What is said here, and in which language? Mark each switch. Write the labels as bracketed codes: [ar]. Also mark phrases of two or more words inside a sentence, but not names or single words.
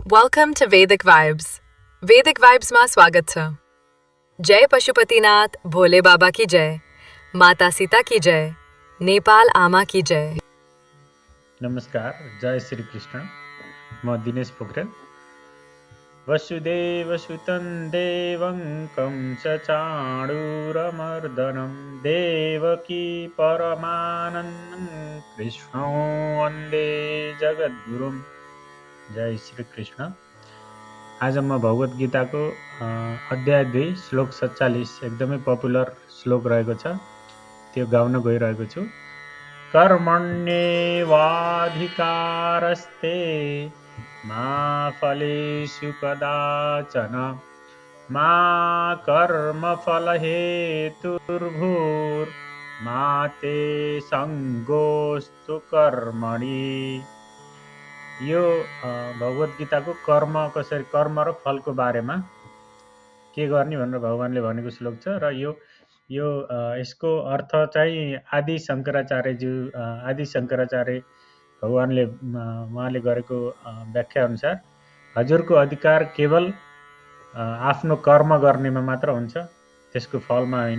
[en] Welcome to Vedic Vibes. [gu] Vedic Vibes માં સ્વાગત છે. [hi] જય પશુપતિનાથ, ભોલે બાબા की जय, माता सीता की जय, नेपाल आमा की जय. [ne] नमस्कार, जय श्री कृष्ण। म दिनेश पोखरेल। [sa] वसुदेवसुतं देवं कंसचाणूरमर्दनं देवकी परमानन्दं कृष्णो वन्दे जगद्गुरुं। [ne] जय श्री कृष्ण। आज म भगवत गीताको अध्याय 2 श्लोक 47 एकदमै पपुलर श्लोक रहेको छ, त्यो गाउन गइरहेको छु। [sa] कर्मण्येवाधिकारस्ते मा फलेषु कदाचन मा कर्मफलहेतुर्भूर्मा ते सङ्गोऽस्तु कर्मणि। [ne] यो भगवत गीताको कर्म कसरी कर्म र फलको बारेमा के गर्ने भनेर भगवानले भनेको श्लोक छ र यो यसको अर्थ चाहिँ आदि शङ्कराचार्य भगवानले उहाँले गरेको व्याख्या अनुसार हजुरको अधिकार केवल आफ्नो कर्म गर्नेमा मात्र हुन्छ, त्यसको फलमा होइन।